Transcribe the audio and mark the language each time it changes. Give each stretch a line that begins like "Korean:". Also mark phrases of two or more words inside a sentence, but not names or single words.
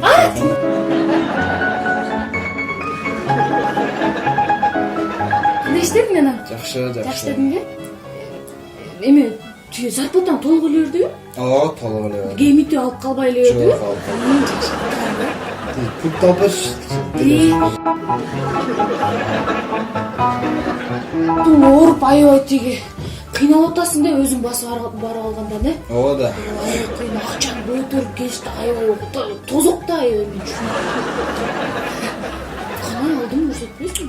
Kyrgyz: Кандай иштедиң анан? Жакшы. Жакшы дедиңби? Эме, түйе зарплатаң толук эле бердиби? Ооба, толук эле. Гемити алып калбай эле бердиби? Жок, алып.
Uzbek: Pultni olib berish.
Kyrgyz: Ооруп аябай тиги кыйналып атасың деп өзүң басып барып алганда не? Ооба да. Аябай кыйын акчаны көтөрүп келишти аябай тозок да аябай мен кандай алдым көрсөтпөйсүң?